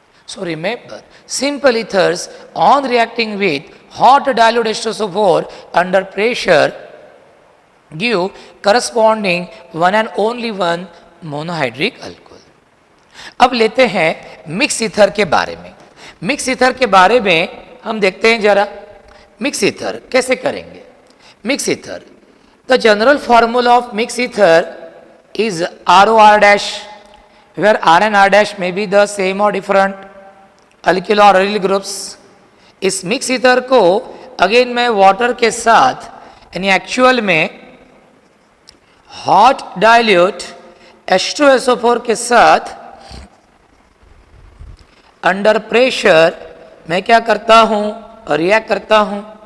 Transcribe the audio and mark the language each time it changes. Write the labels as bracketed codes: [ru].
[en] So remember, simple ethers on reacting with hot dilute H2SO4 under pressure give corresponding one and only one monohydric alcohol. [hi] अब लेते हैं mix ether के बारे में। Mix ether के बारे में हम देखते हैं जरा, मिक्स ईथर कैसे करेंगे। [en] Mix ether, the general formula of mix ether is ROR dash, where R and R dash may be the same or different alkyl और aryl groups. [hi] इस मिक्स ईथर को अगेन मैं वाटर के साथ यानी actual में हॉट डाइल्यूट H2SO4 के साथ अंडर प्रेशर मैं क्या करता हूँ? रिएक्ट करता हूँ।